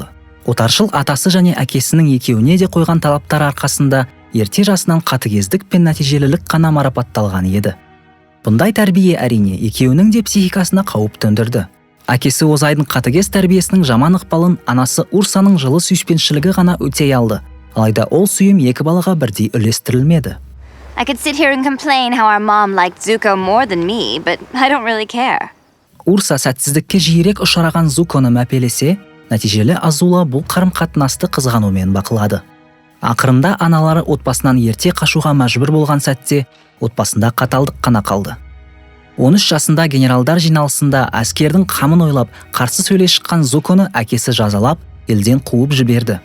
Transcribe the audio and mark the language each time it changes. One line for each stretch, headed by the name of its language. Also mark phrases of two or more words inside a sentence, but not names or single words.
Kazakh: Отаршыл атасы және әкесінің екеуіне де қойған талаптар арқасында ерте жасынан қатыгездік пен нәтижелілік қана марапатталған еді. Бұндай тәрбие әрине екеуінің де психикасына қауіп төндірді. Әкесі Озайдың қатыгез тәрбиесінің жаман ықпалын анасы Урсаның жылы сүйіспеншілігі ғана өтей алды. Алайда ол сүйім екі балаға бірдей үлестірілмеді.
English: I could sit here and complain how our mom liked Zuko more than me, but I don't really care.
Kazakh: Урса сәтсіздікке жиірек ұшыраған Зуконы мәпелесе, нәтижелі Азула бұл қарым-қатынасты қызғанумен бақылады. Ақырында аналары отбасынан ерте қашуға мәжбүр болған сәтте, отбасында қаталдық қана қалды. 13 жасында генералдар жиналысында әскердің қамын ойлап, қарсы сөйлей шыққан Зуконы әкесі жазалап, елден қуып жіберді.